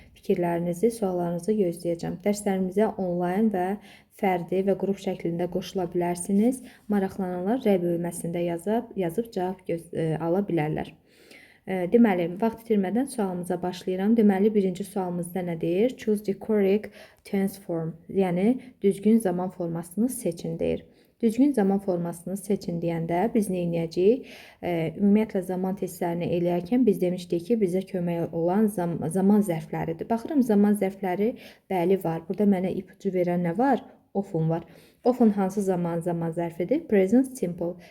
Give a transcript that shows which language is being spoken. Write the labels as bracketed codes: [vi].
[az] Fikirlərinizi, suallarınızı gözləyəcəm. Dərslərimizə onlayn və fərdi və qrup şəklində qoşula bilərsiniz. Maraqlananlar rəy bölməsində yazıb cavab ala bilərlər. Deməli, vaxt itirmədən sualımıza başlayıram. [en] Deməli, birinci sualımızda nə deyir? Choose the correct tense form. [az] Yəni, düzgün zaman formasını seçin deyir. Düzgün zaman formasını seçin deyəndə biz nə edəcəyik? Ümumiyyətlə, zaman testlərini eləyərkən biz demişdik ki, bizə kömək olan zaman zərfləridir. Baxıram, zaman zərfləri bəli var. Burada mənə ipucu verən nə var? Often var. Often hansı zaman zərfidir? Present simple.